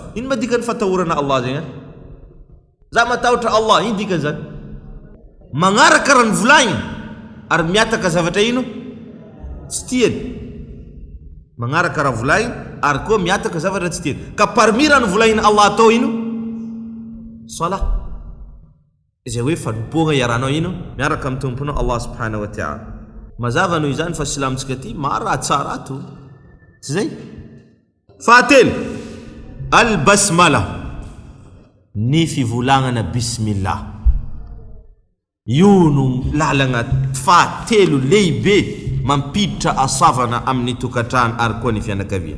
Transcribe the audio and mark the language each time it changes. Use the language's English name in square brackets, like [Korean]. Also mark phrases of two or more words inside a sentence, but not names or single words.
[Malagasy] Ino madikany fatahorana Allah zegny za matahotra Allah ino dikany zany magnaraka raha ny volaigny ary miataka zavatra ino tsy tiany magnaraka raha volaigny ary koa miataka zavatra tsy tiany. Ka parmi raha ny volaigny Allah atao ino sala izay hoe fanompoagna iaranao ino miaraka amin'ny tomponao Allah [Arabic] subhanahu wa ta'ala. [Malagasy] Mazava noho izany fa silamintsika ty maro raha tsara ato tsy zay. Fahatelo al-basmala ny fivolagnana bismillah. Io no lalagna fahatelo lehibe mampiditra asavana amin'ny tokantrano ary koa ny fianakaviana.